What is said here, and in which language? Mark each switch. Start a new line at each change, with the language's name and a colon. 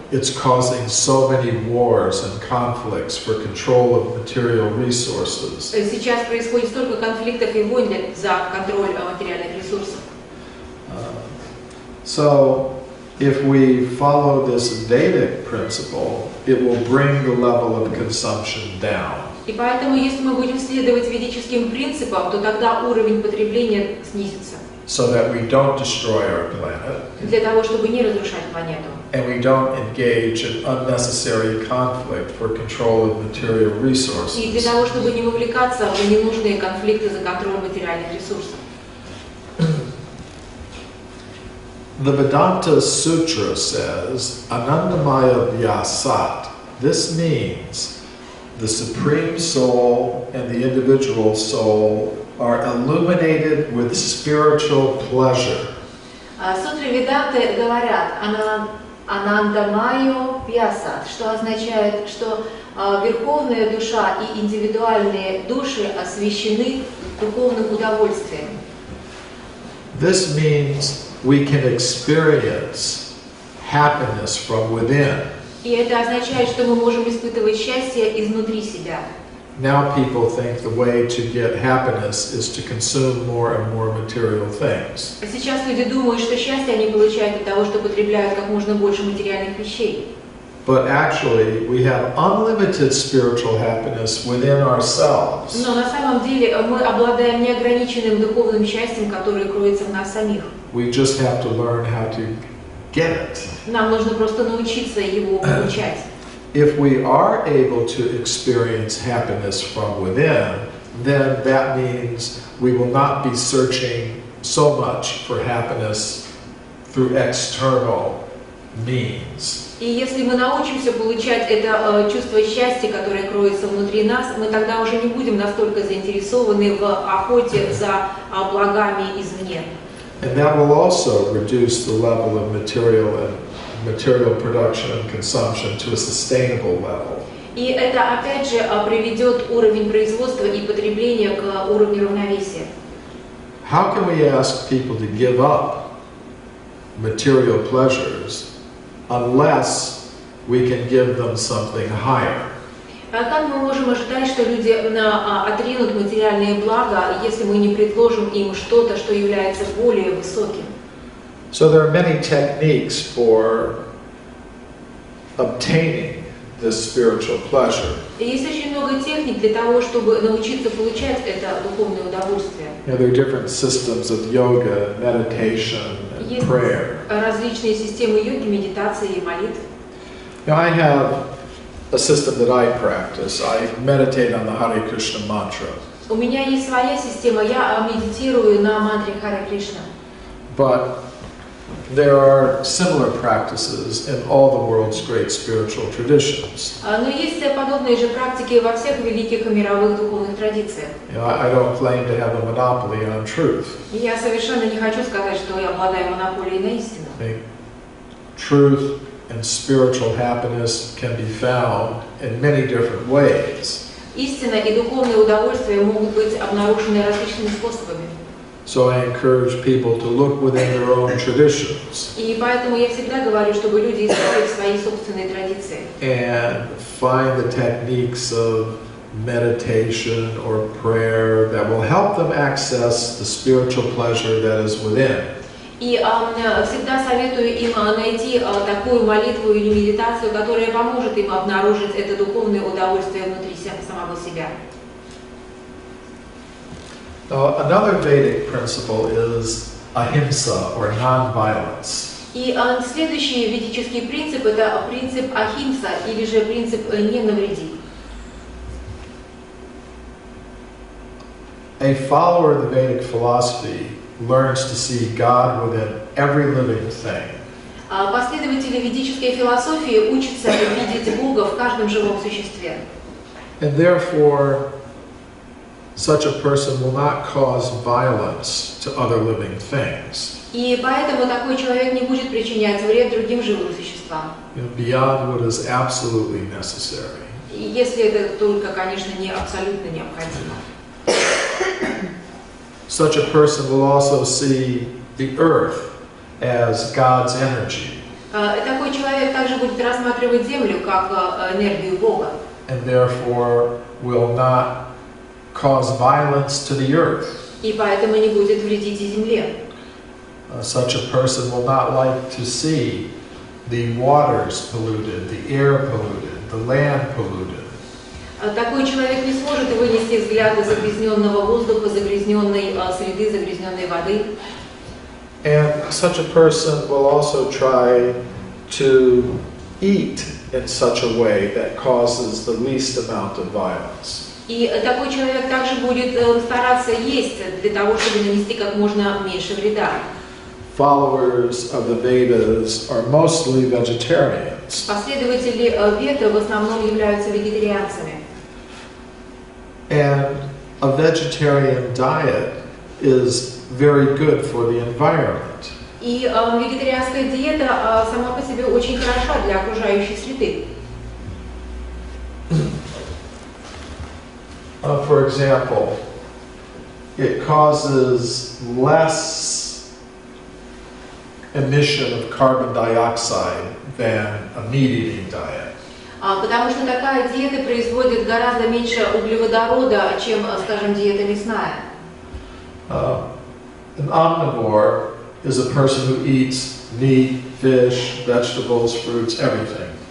English: It's causing so many wars and conflicts for control of material resources.
Russian: Сейчас происходит столько конфликтов и войн за контроль материальных ресурсов.
English: So, if we follow this Vedic principle, it will bring the level of consumption down.
Russian: И поэтому, если мы будем следовать ведическим принципам, то тогда уровень потребления снизится.
English: So that we don't destroy our planet.
Russian: Для того, чтобы не разрушать планету.
English: And we don't engage in unnecessary conflict for control of material resources.
Russian: И для того, чтобы не вовлекаться в ненужные конфликты за контроль материальных ресурсов.
English: The Vedanta Sutra says, Anandamaya Vyasat. This means the Supreme Soul and the individual soul are illuminated with spiritual pleasure.
Russian: Сутры Веданты говорят «Анандамайо Вьясат», что означает, что верховная душа и индивидуальные души освящены духовным удовольствием.
English: This means we can experience happiness from within.
Russian: И это означает, что мы можем испытывать счастье изнутри себя.
English: Now people think the way to get happiness is to consume more and more material things.
Russian: Сейчас люди думают, что счастье они получают от того, что потребляют как можно больше материальных вещей.
English: But actually, we have unlimited spiritual happiness within ourselves.
Russian: Но на самом деле мы обладаем неограниченным духовным счастьем, которое кроется в нас самих.
English: We just have to learn how to get it.
Russian: Нам нужно просто научиться его получать.
English: If we are able to experience happiness from within, then that means we will not be searching so much for happiness through external means.
Russian: И если мы научимся получать это чувство счастья, которое кроется внутри нас, мы тогда уже не будем настолько заинтересованы в охоте за благами извне.
English: And that will also reduce the level of material production and consumption to a sustainable level.
Russian: И это опять же приведет уровень производства и потребления к уровню равновесия.
English: How can we ask people to give up material pleasures unless we can give them something higher?
Russian: Как мы можем ожидать, что люди отринут материальные блага, если мы не предложим им что-то, что является более высоким?
English: So there are many techniques for obtaining this spiritual pleasure.
Russian: И есть очень много техник для того, чтобы научиться получать это духовное удовольствие.
English: There are different systems of yoga, meditation, and prayer.
Russian: Различные системы йоги, медитации и молитв.
English: Now I have a system that I practice. I meditate on the Hare Krishna mantra.
Russian: У меня есть своя система, я медитирую на мантре Харе Кришна.
English: But there are similar practices in all the world's great spiritual traditions.
Russian: Но есть подобные же практики во всех великих и мировых духовных традициях.
English: I don't claim to have a monopoly on truth.
Russian: Я совершенно не хочу сказать, что я обладаю монополией на истину.
English: Truth and spiritual happiness can be found in many different ways.
Russian: Истина и духовное удовольствие могут быть обнаружены различными способами.
English: So I encourage people to look within their own traditions.
Russian: И поэтому я всегда говорю, чтобы люди искали свои собственные традиции.
English: And find the techniques of meditation or prayer that will help them access the spiritual pleasure that is within.
Russian: И всегда советую им найти такую молитву или медитацию, которая поможет им обнаружить это духовное удовольствие внутри самого себя.
English: Another Vedic principle is ahimsa or non-violence.
Russian: И следующий ведический принцип – это принцип ахимса, или же принцип «не навреди».
English: A follower of the Vedic philosophy learns to see God within every living thing.
Russian: Последователи ведической философии учатся видеть Бога в каждом живом существе.
English: And therefore, such a person will not cause violence to other living things.
Russian: И поэтому такой человек не будет причинять вред другим живым существам.
English: Beyond what is absolutely necessary.
Russian: Если это только, конечно, не абсолютно необходимо.
English: Such a person will also see the earth as God's energy.
Russian: Такой человек также будет рассматривать Землю как энергию Бога.
English: And therefore will not cause violence to the earth.
Russian: И поэтому не будет вредить и Земле.
English: Such a person will not like to see the waters polluted, the air polluted, the land polluted.
Russian: Такой человек не сможет вынести взгляды загрязненного воздуха, загрязненной среды, загрязненной воды.
English: And such a person will also try to eat in such a way that causes the least amount of violence.
Russian: И такой человек также будет стараться есть для того, чтобы нанести как можно меньше вреда.
English: Followers of the Vedas are mostly vegetarians.
Russian: Последователи Веды в основном являются вегетарианцами.
English: And a vegetarian diet is very good for the environment.
Russian: И вегетарианская диета сама по себе очень хороша для окружающей среды.
English: For example, it causes less emission of carbon dioxide than a meat-eating diet.
Russian: Потому что такая диета производит гораздо меньше углеводорода, чем, скажем, диета мясная.
English: An omnivore is a person who eats meat, fish, vegetables, fruits, everything.